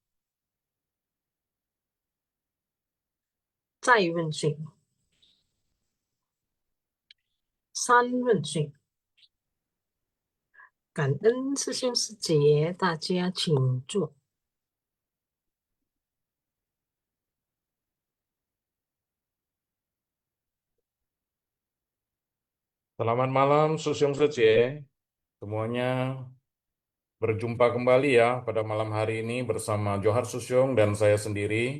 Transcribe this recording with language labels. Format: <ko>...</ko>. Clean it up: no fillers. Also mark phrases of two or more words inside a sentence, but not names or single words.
<zh>再问讯，三问讯。感恩师兄师姐，大家请坐。</zh> <id>Selamat malam, Susyong Sece. Semuanya berjumpa kembali ya pada malam hari ini bersama Johar Susyong dan saya sendiri.</id>